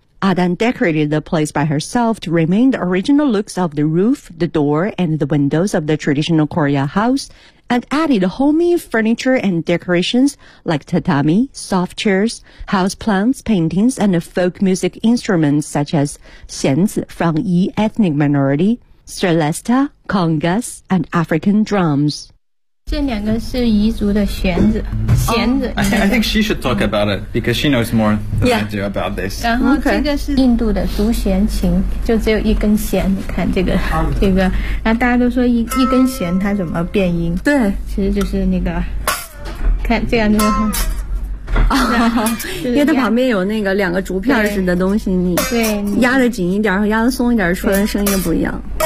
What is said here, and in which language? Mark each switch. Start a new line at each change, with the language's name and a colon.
English: Adan decorated the place by herself to remain the original looks of the roof, the door, and the windows of the traditional Korea house and added homey furniture and decorations like tatami, soft chairs, house plants, paintings, and folk music instruments such as xianzi from Yi ethnic minority, celesta, congas, and African drums.
Chinese: 这两个是彝族的弦子，弦子。
English: I think she should talk about it because she knows more than、 yeah. I do about this.
Chinese: 然后这个是印度的独弦琴，就只有一根弦。你看这个，这个，然后大家都说一根弦它怎么变音？对，其实就是那个，看这样就是。因为它旁边有那个两个竹片似的东西，你压得紧一点和压得松一点，出来的声音不一样。